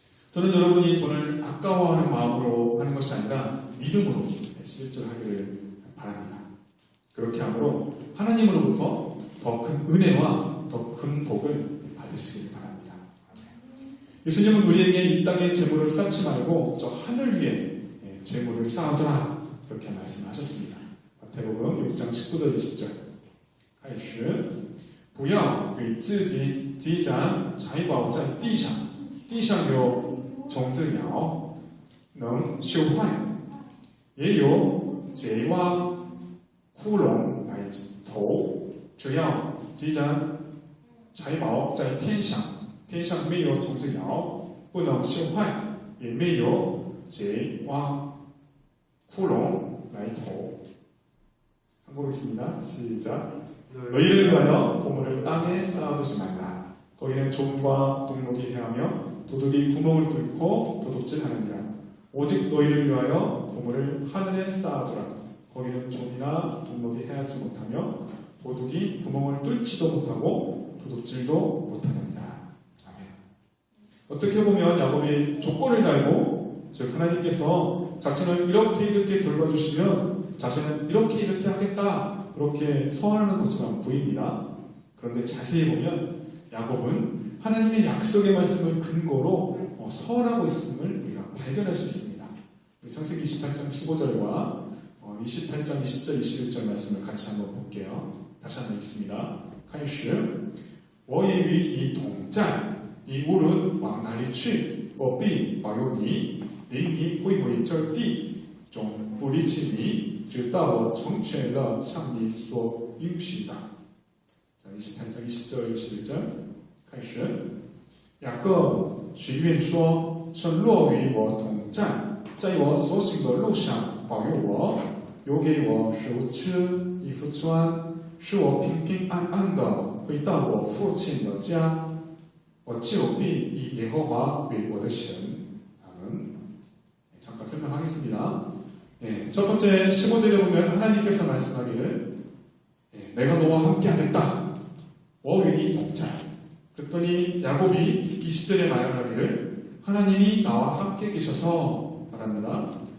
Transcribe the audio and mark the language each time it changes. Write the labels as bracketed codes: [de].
[ko] 저는 여러분이 돈을 아까워하는 마음으로 하는 것이 아니라 믿음으로 11조를 하기를 바랍니다. 그렇게 함으로 하나님으로부터 더 큰 은혜와 더 큰 복을 받으시길 바랍니다. 예수님은 우리에게 이 땅의 재물을 쌓지 말고 저 하늘 위에 재물을 쌓아두라 그렇게 말씀하셨습니다. 마태복음 6장 19절 20절 [zh] 开始不要与自己积攒财宝在地上，地上有虫子咬，能朽坏，也有贼挖窟窿来投。只要积攒财宝在天上，天上没有虫子咬，不能朽坏，也没有贼挖窟窿来投。 [ko] 한번 보겠습니다. 시작. 너희를 위하여 보물을 땅에 쌓아두지 말라. 거기는 좀과 동록이 해하며 도둑이 구멍을 뚫고 도둑질하느니라. 오직 너희를 위하여 보물을 하늘에 쌓아두라. 거기는 좀이나 동록이 해하지 못하며 도둑이 구멍을 뚫지도 못하고 도둑질도 못하느니라. 아멘. 어떻게 보면 야곱이 조건을 달고 즉 하나님께서 자신을 이렇게 돌봐주시면 자신은 이렇게 하겠다 그렇게 서원하는 것처럼 보입니다. 그런데 자세히 보면 야곱은 하나님의 약속의 말씀을 근거로 서원하고 있음을 우리가 발견할 수 있습니다. 창세기 28장 15절과 28장 20절 21절 말씀을 같이 한번 볼게요. 다시 한번 읽습니다. [zh] 开始我也与你同在，你无论往哪里去，我必保佑你，领你归回这地，总不离弃你，直到我成全了向你所应许的。 [ko] 자, 28장 20절 21절 [zh] 开始雅各许愿说：神若与我同在，在我所行的路上保佑我，有给我食物吃，衣服穿，使我平平安安的回到我父亲的家，我就必以耶和华为我的神。 [ko] 잠깐 설명하겠습니다. 첫 번째 15절에 보면 하나님께서 말씀하기를 내가 너와 함께 하겠다. [zh] 워윈이 동자. [ko] 그랬더니 야곱이 20절에 말하기를 하나님이 나와 함께 계셔서 말합니다.